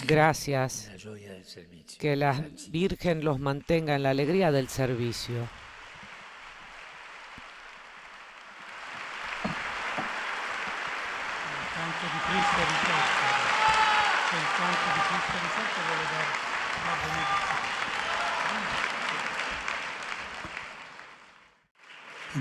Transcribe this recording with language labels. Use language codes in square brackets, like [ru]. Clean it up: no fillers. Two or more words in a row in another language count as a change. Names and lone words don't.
[es] Gracias. [it] nella gioia del servizio. [es] Que la Grazie. Virgen los mantenga en la alegría del servicio. [it] Il canto di Cristo risorto. Il canto di Cristo risorto vuole dare la benedizione.